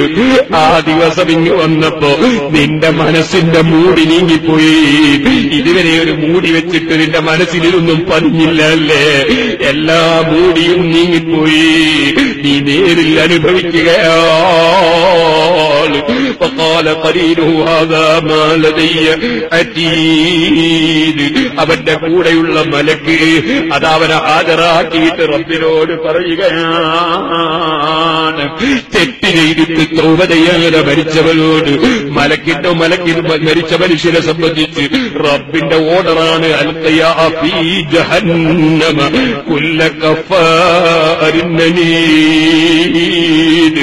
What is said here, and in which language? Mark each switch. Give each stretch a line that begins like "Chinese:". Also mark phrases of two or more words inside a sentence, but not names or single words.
Malayalam: ആ ദിവസം ഇങ്ങ് വന്നപ്പോ നിന്റെ മനസ്സിന്റെ മൂടി നീങ്ങിപ്പോയി. ഇതുവരെ ഒരു മൂടി വെച്ചിട്ട് നിന്റെ മനസ്സിലൊന്നും പതിഞ്ഞില്ല അല്ലേ? എല്ലാ മൂടിയും നീങ്ങിപ്പോയി. നീ നേരിൽ അനുഭവിക്കുകയാണ്.
Arabic: فقال قرينه هذا ما لدي عتيد.
Malayalam: അവന്റെ കൂടെയുള്ള മലക്ക് അതവനെ ഹാജരാക്കിയിട്ട് റബ്ബിനോട് പറയുകയാണ്, തെറ്റ് ചെയ്തിട്ട് തൗബ ചെയ്യാതെ മരിച്ചവനോട്, മലക്കിന് മരിച്ച മനുഷ്യനെ സംബന്ധിച്ച് റബ്ബിന്റെ ഓർഡറാണ്,
Arabic: ألقيا في جهنم كل كفار عنيد.